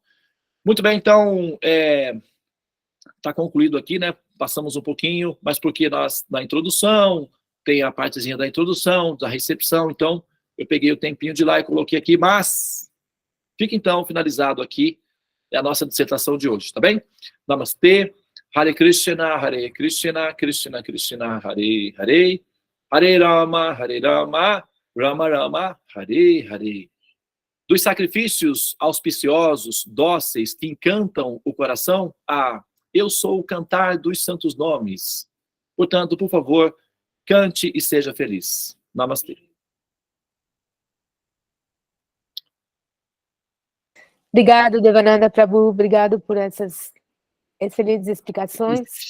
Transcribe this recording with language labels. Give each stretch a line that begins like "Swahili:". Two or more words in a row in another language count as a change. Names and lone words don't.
Portuguese: Muito bem, então, está concluído aqui, né? Passamos um pouquinho, mas porque na introdução, tem a partezinha da introdução, da recepção, então eu peguei o tempinho de lá e coloquei aqui, mas fica então finalizado aqui a nossa dissertação de hoje, tá bem? Namastê, Hare Krishna, Krishna Krishna, Hare Hare, Hare Rama, Rama Rama, Hare Hare. Dos sacrifícios auspiciosos, dóceis, que encantam o coração, eu sou o cantar dos santos nomes. Portanto, por favor, cante e seja feliz. Namastê. Obrigado, Devananda Prabhu, obrigado por essas excelentes explicações.